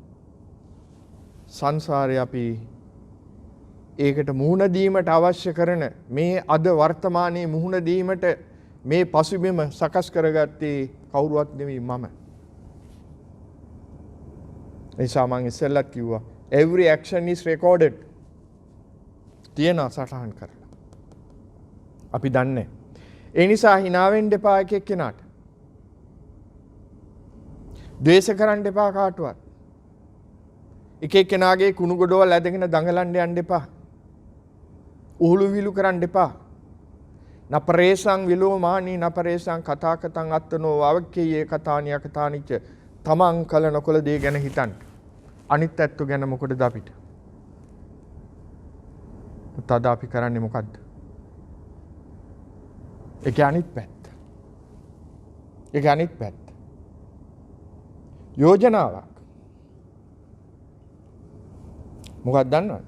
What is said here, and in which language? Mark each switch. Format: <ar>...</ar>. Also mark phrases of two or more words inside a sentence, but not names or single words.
<si>සංසාරේ අපි ඒකට මුහුණ දීමට අවශ්‍ය කරන මේ අද වර්තමානයේ මුහුණ දීමට මේ පසුබිම සකස් කරගත්තේ කවුරුවත් නෙවෙයි මම. එනිසා මම ඉස්සෙල්ලත් කිව්වා</si> <en>every action is recorded.</en> <si>තියෙනවා සටහන් කරලා. අපි දන්නේ. ඒ නිසා hina වෙන්න එපා එක එක්කෙනාට. ද්වේෂ කරන්න එපා කාටවත්. එක එක්කෙනාගේ කුණු ගොඩවල් ඇදගෙන දඟලන්න යන්න එපා. උහුළු විලු කරන්න එපා.</si> <pi>නපරේසං විලෝමානී නපරේසං කතා කතං අත්තනෝ වවක්කේ කතානිය කතානිච්ච</pi> <si>තමන් කල නොකල දේ ගැන හිතන්න. අනිත් ඇත්තු ගැන මොකටද අපිට? තද අපි කරන්නේ මොකද්ද? ඒක අනිත් පැත්ත. ඒක අනිත් පැත්ත. යෝජනාවක්. මොකක්ද දන්නවද?</si>